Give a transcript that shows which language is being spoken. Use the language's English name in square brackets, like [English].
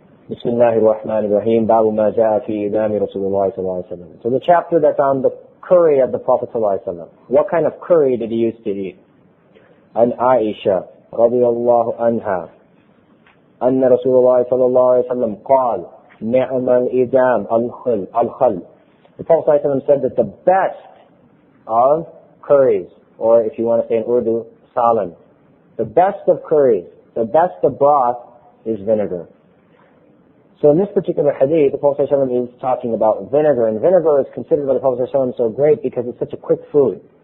[Arabic] بسم الله الرحمن الرحيم باب ما جاء في إدام رسول الله صلى الله عليه وسلم. [English] So the chapter that's on the curry of the Prophet [Arabic] صلى الله عليه وسلم. [English] What kind of curry did he used to eat? [Arabic] عن عائشة رضي الله عنها أن رسول الله صلى الله عليه وسلم قال نعم الإدام الخل. [English] The Prophet [Arabic] صلى الله عليه وسلم [English] said that the best of curries, or if you want to say in Urdu, salan, the best of curries, the best of broth is vinegar. So in this particular hadith, the Prophet ﷺ is talking about vinegar, and vinegar is considered by the Prophet ﷺ so great because it's such a quick food.